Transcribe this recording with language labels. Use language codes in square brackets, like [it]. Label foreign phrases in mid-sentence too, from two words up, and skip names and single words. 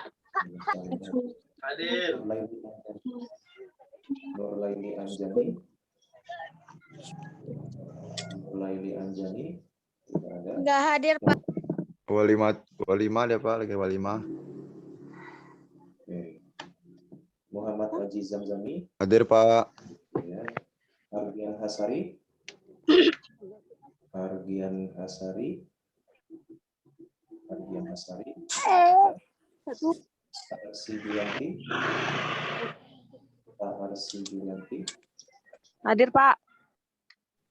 [id] Hadir. Nur Laili Anjani. Nur Laili Anjani. Tidak ada. Enggak hadir, Pak. Walima dia, Pak, lagi walima. Oke. Muhammad Haji Zamzami. Hadir, Pak. Ya. Argian Hasari. Argian Hasari. Argian Hasari. Arsi Julianti. Arsi Julianti. Hadir, Pak.